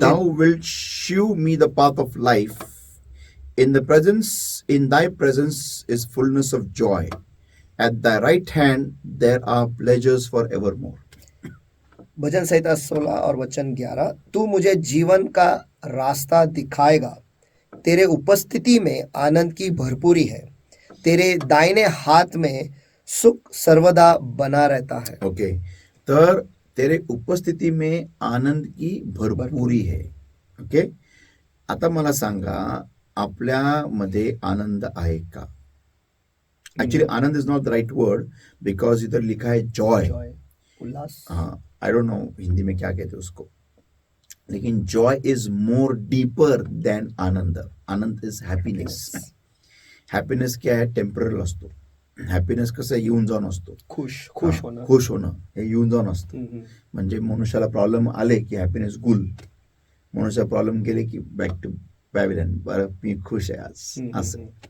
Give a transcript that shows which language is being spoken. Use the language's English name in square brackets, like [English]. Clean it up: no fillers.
[English] Thou wilt shew me the path of life. In thy presence is fullness of joy. At thy right hand there are pleasures forevermore. [Hindi] भजन संहिता 16 और वचन 11, तू मुझे जीवन का रास्ता दिखाएगा, तेरे उपस्थिति में आनंद की भरपूरी है, तेरे दाहिने हाथ में सुख सर्वदा बना रहता है। [Marathi] ओके, तर [Hindi] तेरे उपस्थिती में आनंद की भरपुरी है. [Marathi] ओके, आता मला सांगा, आपल्यामध्ये आनंद आहे का? [English] actually anand is not the right word, because [Hindi] इधर लिखा है [English] Joy. [Hindi] जॉय, उल्लास, हाँ, [English] I don't know [Hindi] हिंदी में क्या कहते हैं उसको, लेकिन [English] Joy is more deeper than anand. Anand is happiness. [Hindi] Happiness क्या है? [Marathi] टेम्परल असतो. हॅपीनेस कसं येऊन जाऊन असतो. खुश होणं, खुश होणं हे येऊन जाऊन असतं. म्हणजे मनुष्याला प्रॉब्लेम आले की हॅपीनेस गुल, मनुष्याला प्रॉब्लेम गेले की [English] back to pavilion, [Marathi] बरं मी खुश आहे आज, असं.